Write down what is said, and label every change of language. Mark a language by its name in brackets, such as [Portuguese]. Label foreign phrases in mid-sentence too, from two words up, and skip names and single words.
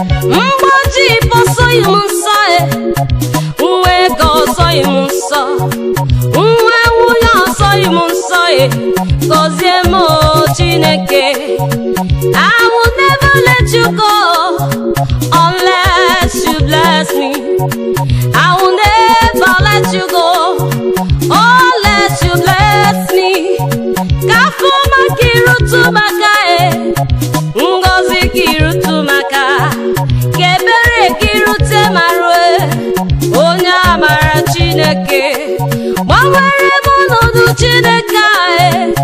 [Igbo] Mgbochi ịbọ sọghị m nsọ e, nwa ego sọghị m nsọ, nwa nwunye ọsọghị m nsọ e, gọzie m o Chineke. [English] I will never let you go unless you bless me. I will never let you go. Oh, let you bless me. [Igbo] Ka afọ ọma ka irutu m aka, eh. Ngọzi ka irutu m aka. Ka ebere ka irute m arụ, eh. Onye amara Chineke. Gbanwere m ọnọdụ Chineke a, eh.